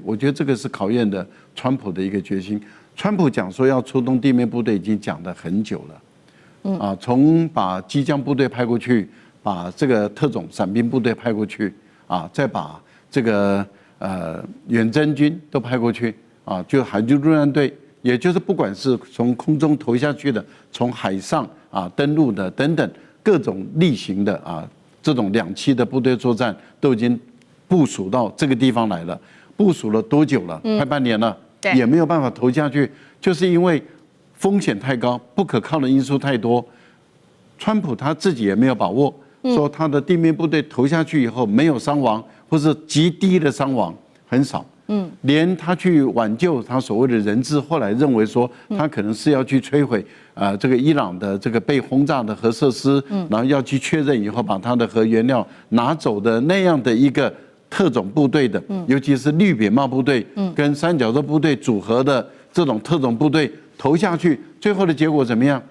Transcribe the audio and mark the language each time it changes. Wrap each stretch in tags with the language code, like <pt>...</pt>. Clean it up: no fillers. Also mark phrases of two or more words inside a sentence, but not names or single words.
<zh>我覺得這個是考驗的川普的一個決心。川普講說要出動地面部隊已經講得很久了，從把機槍部隊派過去，把這個特種傘兵部隊派過去，再把這個遠征軍都派過去，就海軍陸戰隊，也就是不管是從空中投下去的，從海上登陸的等等各種例行的這種2棲的部隊作戰都已經部署到這個地方來了。部署了多久了？快半年了，也沒有辦法投下去，就是因為風險太高，不可靠的因素太多。川普他自己也沒有把握，說他的地面部隊投下去以後沒有傷亡，或是極低的傷亡，很少。連他去挽救他所謂的人質，後來認為說他可能是要去摧毀這個伊朗的這個被轟炸的核設施，然後要去確認以後把他的核原料拿走的那樣的一個特種部隊的，尤其是綠扁帽部隊跟三角洲部隊組合的這種特種部隊投下去，最後的結果怎麼樣？</zh>